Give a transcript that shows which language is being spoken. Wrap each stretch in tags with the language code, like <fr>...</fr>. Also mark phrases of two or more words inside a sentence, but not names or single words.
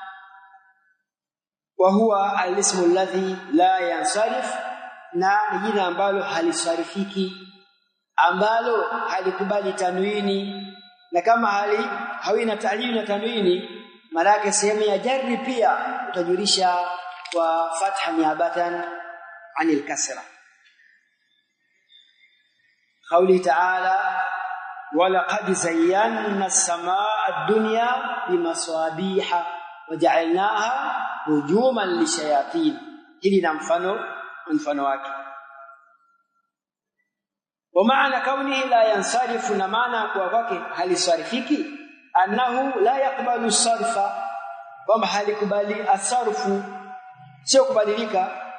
<ar>وهو الاسم الذي لا ينصرف,</ar> <sw>na jina ambalo halisarifiki, ambalo halikubali tanwini, na kama hawina ta'lil na tanwini, maana sehemu ya jarri pia utajulisha kwa fatha</sw> <ar>نيابة عن الكسرة. قوله تعالى ولقد زينا السماء الدنيا بمصابيح وجعلناها رجوما للشياطين.</ar> <sw>Hili na mfano wake.</sw> <ar>ومعنى كونه لا ينصرف,</ar> <sw>na maana kwa kwake halisarifiki,</sw> <ar>أنه لا يقبل الصرف,</ar> <sw>kwamba halikubali asarfu, sio kubadilika.</sw>